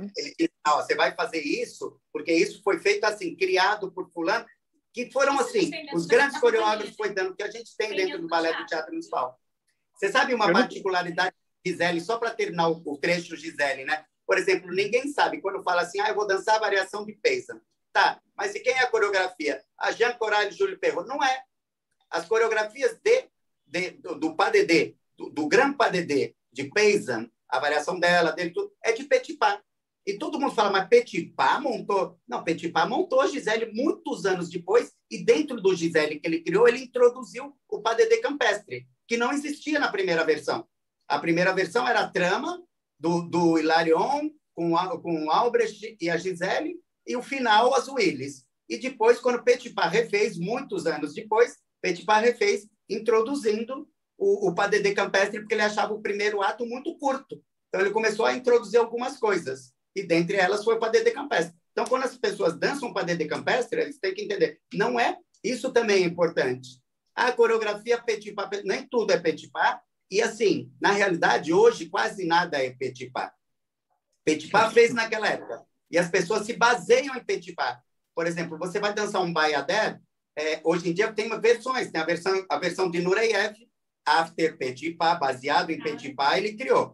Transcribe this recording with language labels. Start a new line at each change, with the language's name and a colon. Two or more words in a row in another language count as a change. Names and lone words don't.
Portuguese: Ele disse, não, você vai fazer isso, porque isso foi feito assim, criado por fulano, que foram assim, os grandes coreógrafos foi dando, que a gente tem dentro do Balé do Teatro Municipal. Você sabe uma particularidade de Gisele, só para terminar o trecho Gisele, né? Por exemplo, ninguém sabe, quando fala assim, eu vou dançar a variação de Paysanne. Tá, mas e quem é a coreografia? A Jean Coral e Júlio Perrot. Não é. As coreografias do
French: pas de deux,
Portuguese: do
French: Grand Pas de deux,
Portuguese: de Paysanne, a variação dela, dele, tudo, é de Petipa. E todo mundo fala, mas Petipa montou? Não, Petipa montou a Gisele muitos anos depois, e dentro do Gisele que ele criou, ele introduziu o
French: pas de deux
Portuguese: campestre, que não existia na primeira versão. A primeira versão era a trama do Hilarion com o Albrecht e a Gisele, e o final, as Willis. E depois, quando Petipa refez, muitos anos depois, Petipa refez, introduzindo o
French: pas de deux
Portuguese: campestre, porque ele achava o primeiro ato muito curto. Então, ele começou a introduzir algumas coisas, e dentre elas foi o
French: pas de deux
Portuguese: campestre. Então, quando as pessoas dançam o
French: pas de deux
Portuguese: campestre, eles têm que entender, não é? Isso também é importante. A coreografia Petipa, nem tudo é Petipa, e assim, na realidade, hoje quase nada é Petipa. Petipa fez naquela época, e as pessoas se baseiam em Petipa. Por exemplo, você vai dançar um Bayadère, hoje em dia tem versões, tem a versão de Nureyev, After Petipa, baseado em Petipa, ele criou.